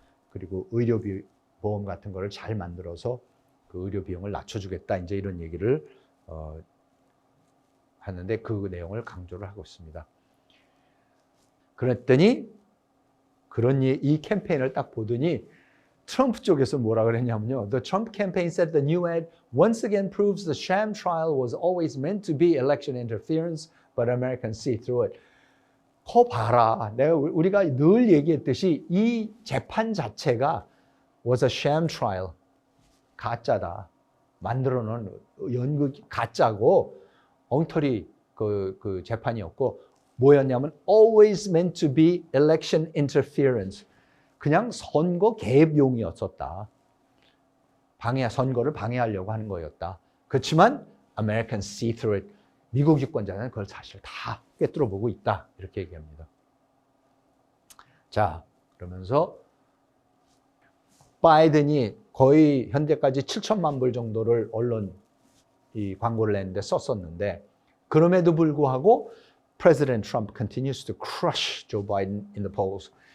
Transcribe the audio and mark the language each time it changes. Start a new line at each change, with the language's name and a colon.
Korean: 그리고 의료보험 같은 거를 잘 만들어서 그 의료 비용을 낮춰주겠다. 이제 이런 얘기를 하는데 그 내용을 강조를 하고 있습니다. 그랬더니 이 캠페인을 딱 보더니 트럼프 쪽에서 뭐라 그랬냐면요.
English: The Trump campaign said the new ad once again proves the sham trial was always meant to be election interference, but Americans see through it.
Korean: 거 봐라. 우리가 늘 얘기했듯이 이 재판 자체가
English: was a sham trial.
Korean: 가짜다. 만들어 놓은 연극 가짜고 엉터리 그 재판이었고 뭐였냐면
English: always meant to be election interference.
Korean: 그냥 선거 개입용이었었다. 선거를 방해하려고 하는 거였다. 그렇지만
English: Americans see through it.
Korean: 미국 유권자는 그걸 사실 다 꿰뚫어 보고 있다. 이렇게 얘기합니다. 자, 그러면서 바이든이 거의 현재까지 7천만 불 정도를 언론 이 광고를 냈는데 썼었는데 그럼에도 불구하고
English: President Trump continues to crush Joe Biden in the polls.